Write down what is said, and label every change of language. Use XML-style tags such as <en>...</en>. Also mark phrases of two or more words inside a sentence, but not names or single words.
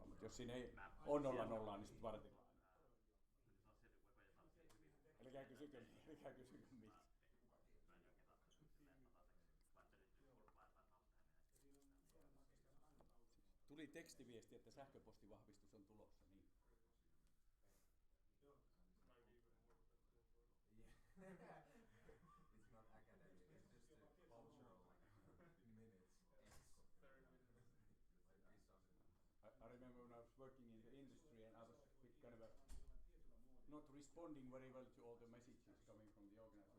<fi>Mutta jos siinä ei ole 00, niin sitten varten. Älkää kysykö miksi. Tuli tekstiviesti, että sähköpostivahvistus on tulossa. Niin.</fi> <en>It's not academic, it's just a cultural minutes. I remember when I was working in the industry and I was kind of not responding very well to all the messages coming from the organizer.</en>